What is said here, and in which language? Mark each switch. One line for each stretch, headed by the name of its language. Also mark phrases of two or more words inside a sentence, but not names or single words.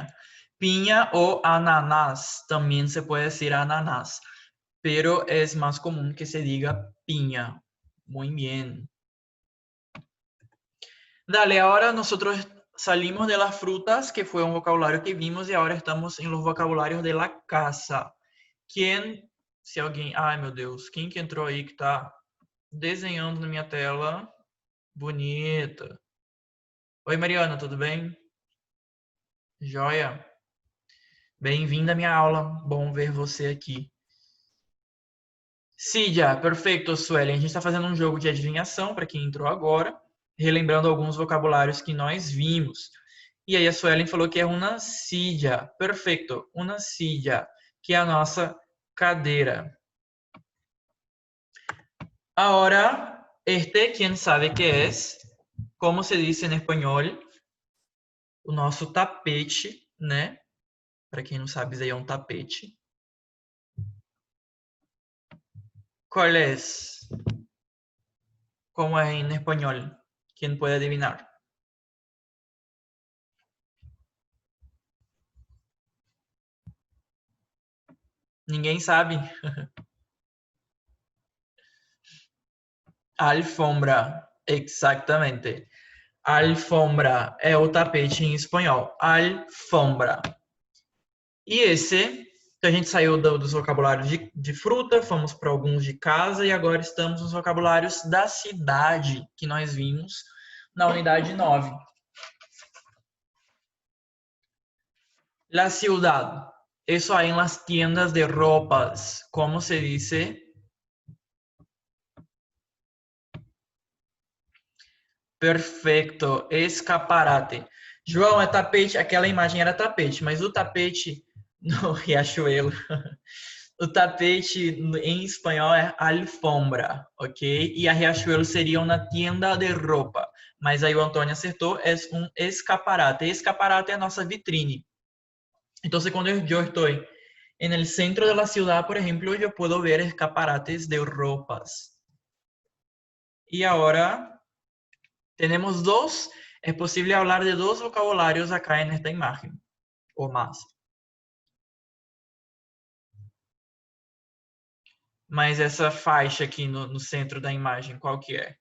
Spanish: Piña o ananás, también se puede decir ananás, pero es más común que se diga piña. Muy bien. Dale, ahora nosotros salimos de las frutas, que fue un vocabulario que vimos, y ahora estamos en los vocabularios de la casa.
Portuguese: Quem, se alguém... Ai, meu Deus, quem que entrou aí que tá desenhando na minha tela? Bonita. Oi, Mariana, tudo bem? Joia? Bem-vinda à minha aula. Bom ver você aqui. Cídia, perfeito, Suelen. A gente está fazendo um jogo de adivinhação para quem entrou agora, relembrando alguns vocabulários que nós vimos. E aí a Suelen falou que é uma silla. Perfeito, uma silla, que é a nossa cadeira.
Spanish: Ahora, ¿quién sabe qué es?
Portuguese: Como se diz em espanhol? O nosso tapete, né? Para quem não sabe, isso aí é um tapete.
Spanish: ¿Cuál es?
Portuguese: Como é em espanhol? Quem pode adivinhar? Ninguém sabe. Alfombra, exatamente. Alfombra é o tapete em espanhol. Alfombra. E esse, a gente saiu dos vocabulários de fruta, fomos para alguns de casa e agora estamos nos vocabulários da cidade, que nós vimos na unidade 9.
Spanish: La ciudad. Eso hay en las tiendas de ropas. ¿Cómo se dice?
Portuguese: Perfeito. Escaparate. João, é tapete. Aquela imagem era tapete, mas o tapete no Riachuelo, o tapete em espanhol é alfombra, ok? E a Riachuelo seriam na tienda de roupa. Mas aí o Antônio acertou, é um escaparate. Escaparate é a nossa vitrine. Então, quando eu estou
Spanish: en el centro de la ciudad, por ejemplo, yo puedo ver escaparates de ropas. Y ahora tenemos dos, es posible hablar de dos vocabularios acá en esta imagen, o más.
Portuguese: Mas essa faixa aqui no centro da imagem, qual que é?